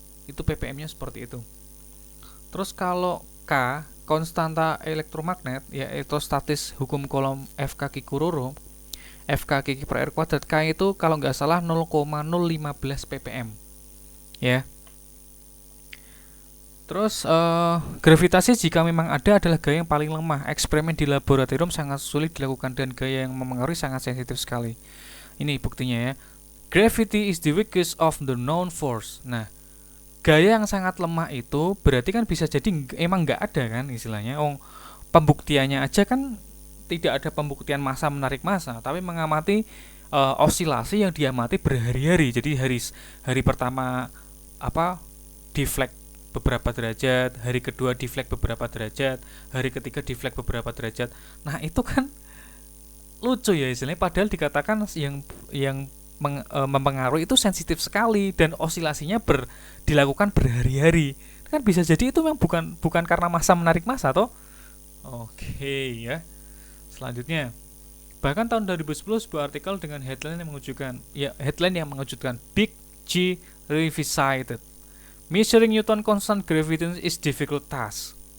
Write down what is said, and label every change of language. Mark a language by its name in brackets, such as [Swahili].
[Indonesian] Itu ppm-nya seperti itu. Terus kalau K, konstanta elektromagnet ya, elektrostatis hukum Coulomb FK Kikuroro, FK Kiki per R kuadrat, K itu kalau nggak salah 0,015 ppm. Ya. Terus gravitasi jika memang ada adalah gaya yang paling lemah. Eksperimen di laboratorium sangat sulit dilakukan dan gaya yang mempengaruhi sangat sensitif sekali. Ini buktinya ya. [English] Gravity is the weakest of the known force. [Indonesian] Nah, gaya yang sangat lemah itu berarti kan bisa jadi emang nggak ada kan istilahnya. Pembuktiannya aja kan tidak ada pembuktian massa menarik massa, tapi mengamati osilasi yang diamati berhari-hari. Jadi hari pertama deflect beberapa derajat, hari kedua deflect beberapa derajat, hari ketiga deflect beberapa derajat. Nah, itu kan lucu ya istilahnya, padahal dikatakan yang mempengaruhi itu sensitif sekali dan osilasinya dilakukan berhari-hari. Kan bisa jadi itu memang bukan karena massa menarik massa toh. Oke ya. Selanjutnya, bahkan tahun 2010 sebuah artikel dengan headline yang mengejutkan, Big G Revisited. [English] Measuring Newton constant gravity is difficult task.